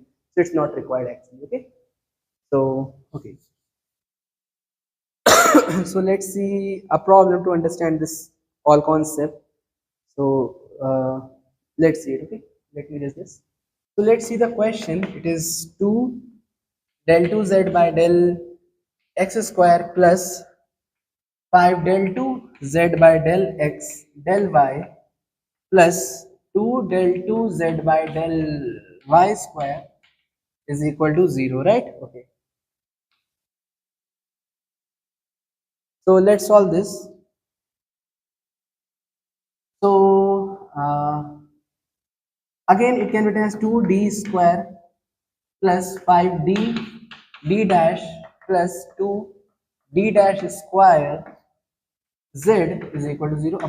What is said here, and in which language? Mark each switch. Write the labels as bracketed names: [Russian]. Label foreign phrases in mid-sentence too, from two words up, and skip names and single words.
[English] So it's not required actually. Okay. So okay. So let's see a problem to understand this all concept. So let's see it. Okay, let me raise this. So let's see the question. It is 2 del 2z by del x square plus 5 del 2z by del x del y plus 2 del 2z by del y square is equal to 0, right? Okay. So let's solve this. So again, it can be written as 2d square plus 5d d dash plus 2d dash square z is equal to 0.